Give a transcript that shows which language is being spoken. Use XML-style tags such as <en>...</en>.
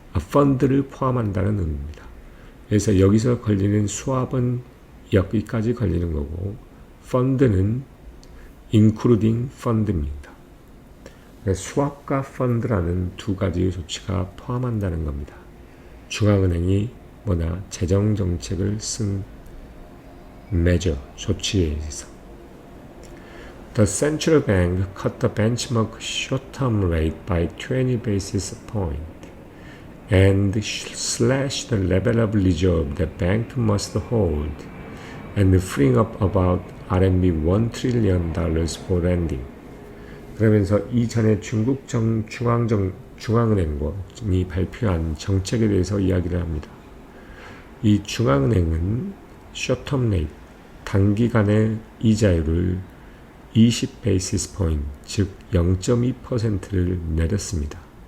<ko>펀드를 포함한다는 의미입니다. 그래서 여기서 걸리는 수합은 여기까지 걸리는 거고 펀드는 including 펀드입니다. 수합과 펀드라는 두 가지 조치가 포함한다는 겁니다. 중앙은행이 뭐냐 재정정책을 쓴 measure, 조치에 의해서</ko> <en>The central bank cut the benchmark short-term rate by 20 basis points and slashed the level of reserve the bank must hold and freeing up about RMB 1 trillion for lending.</en> <ko>그러면서 이전에 중국 중앙은행이 발표한 정책에 대해서 이야기를 합니다. 이 중앙은행은 short-term rate, 단기간의 이자율을 20 베이시스 포인트, 즉 0.2%를 내렸습니다.</ko>